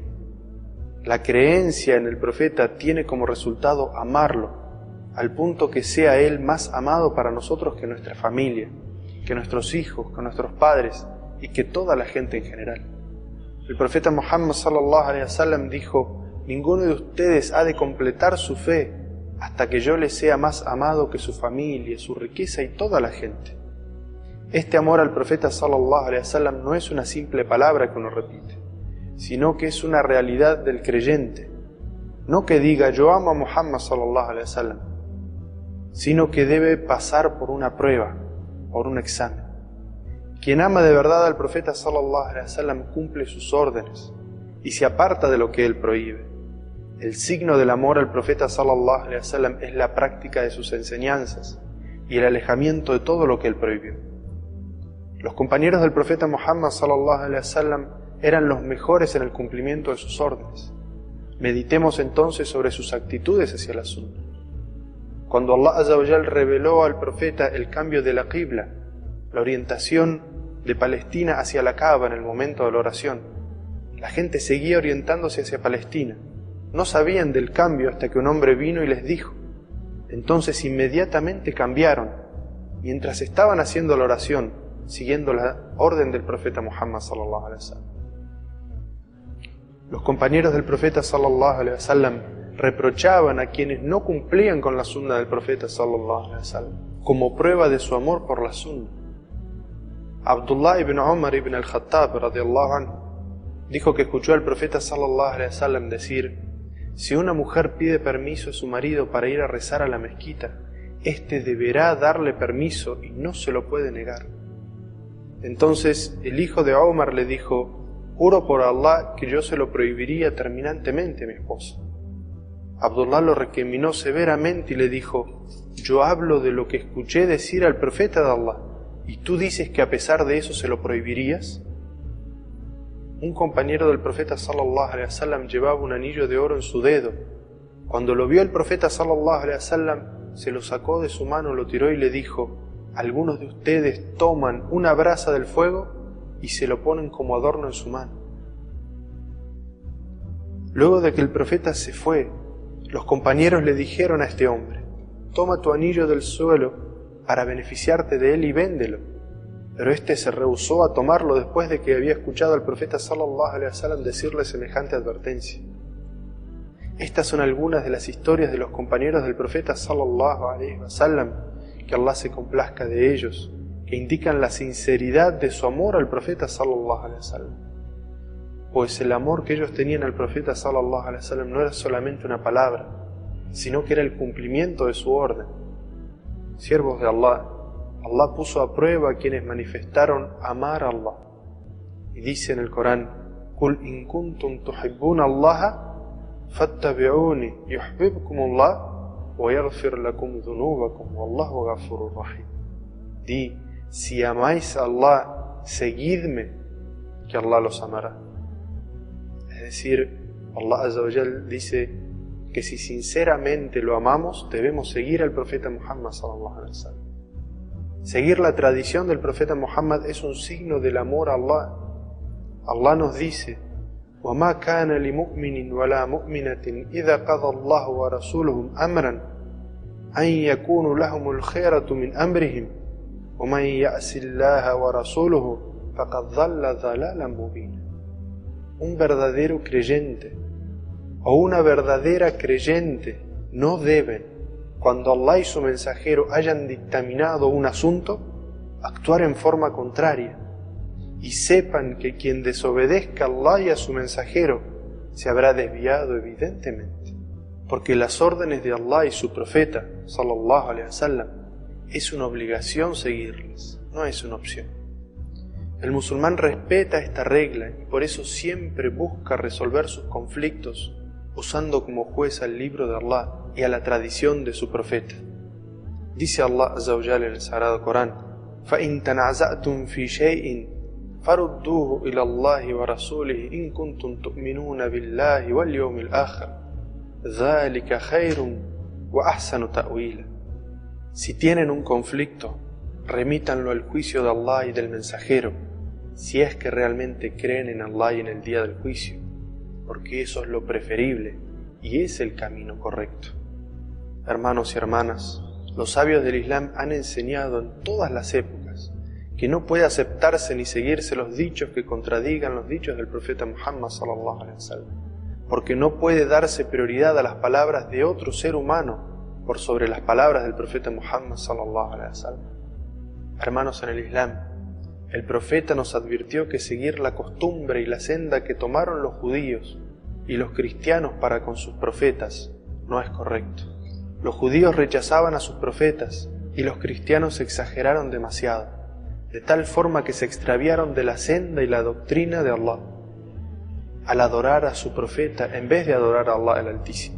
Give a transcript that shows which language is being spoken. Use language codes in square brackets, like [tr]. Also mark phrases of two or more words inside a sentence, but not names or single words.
[es] La creencia en el profeta tiene como resultado amarlo, al punto que sea él más amado para nosotros que nuestra familia, que nuestros hijos, que nuestros padres y que toda la gente en general. El profeta Muhammad [ar] صلى الله عليه وسلم [es] dijo: ninguno de ustedes ha de completar su fe hasta que yo le sea más amado que su familia, su riqueza y toda la gente. Este amor al profeta [ar] صلى الله عليه وسلم [es] no es una simple palabra que uno repite, sino que es una realidad del creyente. No que diga yo amo a Muhammad [ar] صلى الله عليه وسلم, [es] sino que debe pasar por una prueba, por un examen. Quien ama de verdad al profeta [ar] صلى الله عليه وسلم [es] cumple sus órdenes y se aparta de lo que él prohíbe. El signo del amor al profeta [ar] صلى الله عليه وسلم [es] es la práctica de sus enseñanzas y el alejamiento de todo lo que él prohibió. Los compañeros del profeta Muhammad [ar] صلى الله عليه وسلم [es] eran los mejores en el cumplimiento de sus órdenes. Meditemos entonces sobre sus actitudes hacia la sunna. Cuando Allah [ar] عز وجل [es] reveló al profeta el cambio de la qibla, la orientación de Palestina hacia la Kaaba en el momento de la oración, la gente seguía orientándose hacia Palestina. No sabían del cambio hasta que un hombre vino y les dijo. Entonces inmediatamente cambiaron, mientras estaban haciendo la oración, siguiendo la orden del profeta Muhammad [ar] صلى الله عليه وسلم. [es] Los compañeros del profeta [ar] صلى الله عليه وسلم [es] reprochaban a quienes no cumplían con la sunna del profeta [ar] صلى الله عليه وسلم, [es] como prueba de su amor por la sunna. Abdullah ibn Umar ibn al-Khattab [ar] رضي الله عنه [es] dijo que escuchó al profeta [ar] صلى الله عليه وسلم [es] decir: si una mujer pide permiso a su marido para ir a rezar a la mezquita, éste deberá darle permiso y no se lo puede negar. Entonces el hijo de Umar le dijo: juro por Allah que yo se lo prohibiría terminantemente a mi esposa. Abdullah lo recriminó severamente y le dijo: yo hablo de lo que escuché decir al profeta de Allah, ¿y tú dices que a pesar de eso se lo prohibirías? Un compañero del profeta [ar] صلى الله عليه وسلم [es] llevaba un anillo de oro en su dedo. Cuando lo vio el profeta [ar] صلى الله عليه وسلم, [es] se lo sacó de su mano, lo tiró y le dijo: algunos de ustedes toman una brasa del fuego y se lo ponen como adorno en su mano. Luego de que el profeta se fue, los compañeros le dijeron a este hombre: toma tu anillo del suelo para beneficiarte de él y véndelo. Pero éste se rehusó a tomarlo después de que había escuchado al profeta [ar] صلى الله عليه وسلم [es] decirle semejante advertencia. Estas son algunas de las historias de los compañeros del profeta [ar] صلى الله عليه وسلم, [es] que Allah se complazca de ellos, que indican la sinceridad de su amor al profeta [ar] صلى الله عليه وسلم. [es] Pues el amor que ellos tenían al profeta [ar] صلى الله عليه وسلم [es] no era solamente una palabra, sino que era el cumplimiento de su orden. Siervos de Allah, Allah puso a prueba a quienes manifestaron amar a Allah. Y dice en el Corán: [ar] قل إن كنتم تحبون الله فاتبعوني يحببكم الله ويغفر لكم ذنوبكم والله غفور رحيم. [es] Di: si amáis a Allah, seguidme, que Allah los amará. Es decir, Allah [ar] عز وجل [es] dice que si sinceramente lo amamos, debemos seguir al profeta Muhammad [ar] صلى الله عليه وسلم. [es] Seguir la tradición del profeta Muhammad es un signo del amor a Allah. Allah nos dice: [ar] وَمَا كَانَ لِمُؤْمِنٍ وَلَا مُؤْمِنَةٍ إِذَا قَضَى اللَّهُ وَرَسُولُهُ أَمْرًا أَنْ يَكُونَ لَهُمُ الْخِيَرَةُ مِنْ أَمْرِهِمْ وَمَنْ يَعْصِ اللَّهَ وَرَسُولَهُ فَقَدْ ضَلَّ ضَلَالًا مُبِينًا. [es] Un verdadero creyente o una verdadera creyente no deben, cuando Allah y su mensajero hayan dictaminado un asunto, actuar en forma contraria, y sepan que quien desobedezca a Allah y a su mensajero se habrá desviado evidentemente, porque las órdenes de Allah y su profeta [ar] صلى الله عليه وسلم [es] es una obligación seguirlas, no es una opción. El musulmán respeta esta regla y por eso siempre busca resolver sus conflictos usando como juez al libro de Allah y a la tradición de su profeta. Dice Allah [ar] عز وجل [es] en el Sagrado Corán: [ar] فَإِن تَنَعْزَأْتُمْ فِي شَيْءٍ فَرُدُّوهُ إِلَى اللَّهِ وَرَسُولِهِ إِن كُنتُمْ تُؤْمِنُونَ بِاللَّهِ وَالْيَوْمِ الْآخِرِ ذَلِكَ خَيْرٌ وَأَحْسَنُ تَأْوِيلًا. [es] Si tienen un conflicto, remítanlo al juicio de Allah y del mensajero, si es que realmente creen en Allah y en el día del juicio, porque eso es lo preferible y es el camino correcto. Hermanos y hermanas, los sabios del Islam han enseñado en todas las épocas que no puede aceptarse ni seguirse los dichos que contradigan los dichos del profeta Muhammad [ar] صلى الله عليه وسلم, [es] porque no puede darse prioridad a las palabras de otro ser humano por sobre las palabras del profeta Muhammad [ar] صلى الله عليه وسلم. [es] Hermanos en el Islam, el profeta nos advirtió que seguir la costumbre y la senda que tomaron los judíos y los cristianos para con sus profetas no es correcto. Los judíos rechazaban a sus profetas y los cristianos exageraron demasiado, de tal forma que se extraviaron de la senda y la doctrina de Allah al adorar a su profeta en vez de adorar a Allah el Altísimo.